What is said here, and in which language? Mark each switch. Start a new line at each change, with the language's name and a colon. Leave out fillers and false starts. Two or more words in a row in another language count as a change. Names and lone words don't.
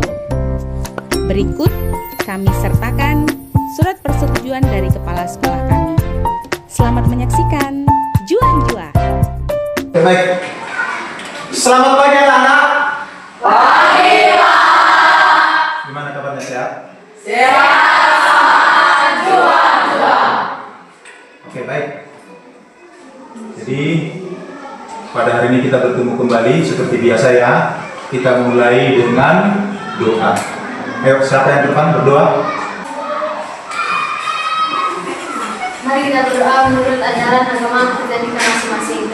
Indonesian: Berikut kami sertakan surat persetujuan dari kepala sekolah kami. Selamat menyaksikan.
Batak Karo: Juah-juah.
Indonesian: Baik. Selamat pagi anak-anak. Pagi, Pak. Gimana kabarnya, sehat? Sehat,
Batak Karo: juah-juah.
Indonesian: Oke, baik. Jadi pada hari ini kita bertemu kembali seperti biasa ya. Kita mulai dengan doa. Ayo, siapa yang depan berdoa? Mari kita berdoa menurut ajaran agama kita di masing-masing.